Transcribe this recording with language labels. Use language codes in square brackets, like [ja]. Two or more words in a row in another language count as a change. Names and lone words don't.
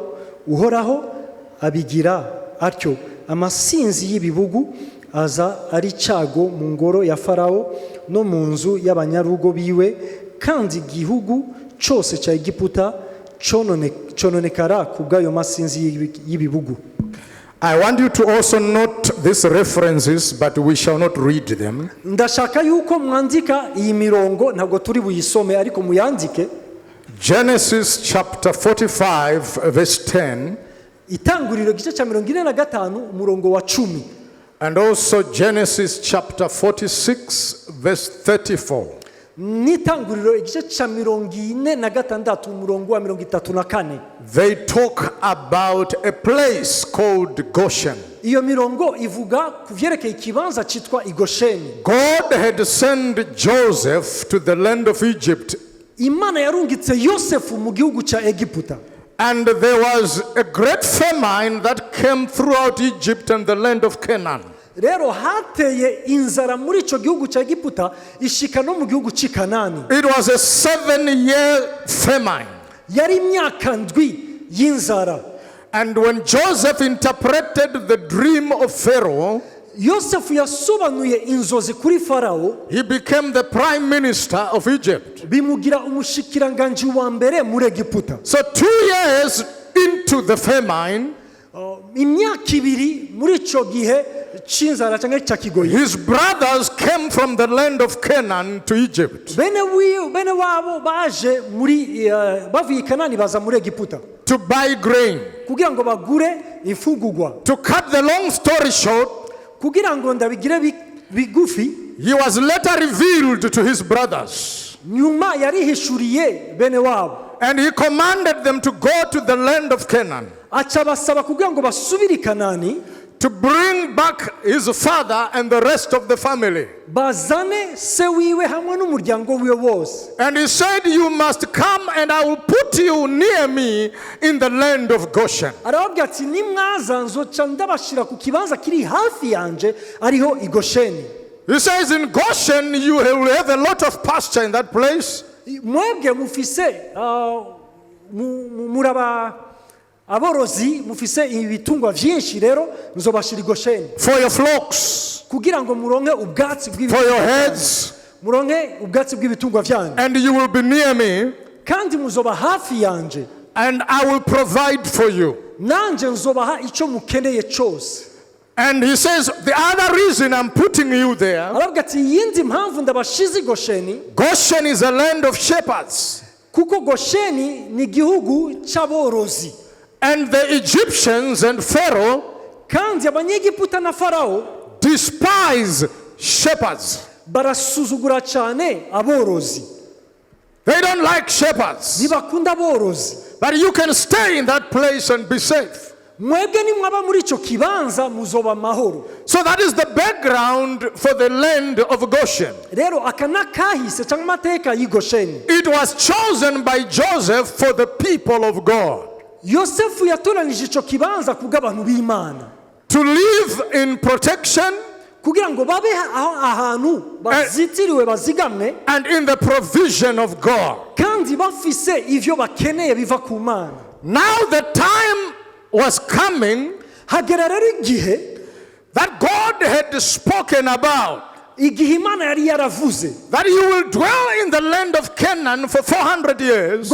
[rn] Uhoraho abigira atyo amasinzi y'ibibugu aza ari cago mu ngoro ya Farao no mu nzu y'abanyarugo biwe kandi igihugu cose ca Egiputa cononekara kubw'ayo masinzi y'ibibugu. [en] I want you to also note these references, but we shall not read them. [rn] Ndashaka yuko mwandika iyi mirongo, ntabwo turi buyisome ariko muyandike. [en] Genesis chapter 45 verse 10. [rn] Itanguriro gice ca 45 umurongo wa 10. [en] And also Genesis chapter 46 verse 34. [rn] Nitanguriro igice ca 46 umurongo wa 34. [en] They talk about a place called Goshen. [rn] Iyo mirongo ivuga kuvyerekeye ikibanza citwa Gosheni. [en] God had sent Joseph to the land of Egypt. [rn] Imana yarungitse Yosefu mu gihugu ca Egiputa. [en] And there was a great famine that came throughout Egypt and the land of Canaan. [rn] Rero hateye inzara muri ico gihugu ca Egiputa ishika no mu gihugu c'i Kanani. [en] It was a 7-year famine. [rn] Yari imyaka ndwi y'inzara. [en] And when Joseph interpreted the dream of Pharaoh, [rn] Yosefu yasobanuye inzozi kuri Farao, [en] he became the prime minister of Egypt. [rn] bimugira umushikiranganji wa mbere muri Egiputa. [en] So 2 years into the famine, [rn] imyaka 2 muri ico gihe c'inzara canke ca kigoyi, [en] his brothers came from the land of Canaan to Egypt [rn] bene wabo baje muri bavuye Kanani baza muri Egiputa [en] to buy grain. [rn] kugira ngo bagure imfungurwa. [en] To cut the long story short, [rn] Kugira ngo ndabigire bigufi, [en] he was later revealed to his brothers. [rn] nyuma yarihishuriye bene wabo. [en] And he commanded them to go to the land of Canaan. [rn] aca basaba kugira ngo basubire i Kanani, [en] to bring back his father and the rest of the family. [rn] bazane se wiwe hamwe n'umuryango wiwe wose. [en] And he said, you must come and I will put you near me in the land of Goshen. [rn] Arababwira ati nimwaza nzoca ndabashira ku kibanza kiri hafi yanje ariho i Gosheni. [en] He says in Goshen you will have a lot of pasture in that place. [rn] Mwebwe mufise muraba aborozi, mufise ibitungwa vyinshi, rero nzobashira i Gosheni [en] For your flocks, [rn] kugira ngo muronke ubwatsi [en] for your heads, [rn] muronke ubwatsi bw'ibitungwa vyanyu, [en] and you will be near me, [rn] kandi muzoba hafi yanje, [en] and I will provide for you. [rn] nanje nzobaha ico mukeneye cyose. [en] And he says, the other reason I'm putting you there, [rn] Arabwira ati yindi mpamvu ndabashize i Gosheni, [en] Goshen is a land of shepherds. [rn] kuko Gosheni ni igihugu c'aborozi, [en] And the Egyptians and Pharaoh [rn] kandi abanyegiputa na Farao [en] despise shepherds. [rn] barasuzugura cyane aborozi, [en] They don't like shepherds. [rn] ntibakunda aborozi. [en] But you can stay in that place and be safe. [rn] Mwebwe nimwaba muri ico kibanza muzoba mahoro. [en] So that is the background for the land of Goshen. [rn] Rero aka nakahise cyangwa amateka y'i Gosheni. [en] It was chosen by Joseph for the people of God [rn] Yosefu yatoranije ico kibanza kubw'abantu b'Imana, [en] to live in protection [rn] kugira ngo babe ahantu bazitiriwe bazigamwe, [en] and in the provision of God. [rn] kandi bafise ivyo bakeneye biva ku Mana. [en] Now the time was coming [rn] Hagera rero igihe [en] that God had spoken about, [rn] igihe Imana yari yaravuze [en] that you will dwell in the land of Canaan for 400 years.